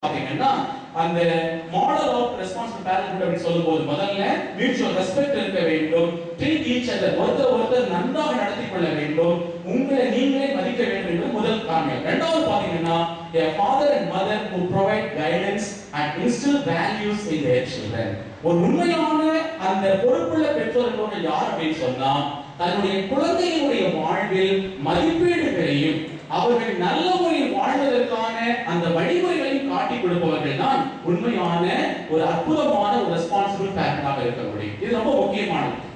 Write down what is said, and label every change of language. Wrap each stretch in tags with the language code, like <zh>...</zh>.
<ta>அந்த model of responsible parenthood அப்படி சொல்லும்போது முதல்ல மியூச்சுவல் ரெஸ்பெக்ட் இருக்க வேண்டும்,</ta> <en>treat each other,</en> <ta>ஒருத்தர் நன்றாக நடத்திக் கொள்ள வேண்டும், உங்களை நீங்களே மதிக்க வேண்டும் என்பது முதல் காரணம். இரண்டாவது பாத்தீங்கன்னா</ta> <en>a father and mother who provide guidance and instill values in their children.</en> <ta>ஒரு உண்மையான அந்த பொறுப்புள்ள பெற்றோர் என்பவர்கள் யார் அப்படின்னு சொன்னா தன்னுடைய குழந்தைகளுடைய வாழ்வில் மதிப்பீடுகளையும் அவர்கள் நல்ல முறையில் வாழ்வதற்கான அந்த வழிமுறைகளையும் காட்டி கொடுப்பவர்கள் தான் உண்மையான ஒரு அற்புதமான ஒரு ரெஸ்பான்சிபிள் பேரண்டாக இருக்க முடியும். இது ரொம்ப முக்கியமானது.</ta>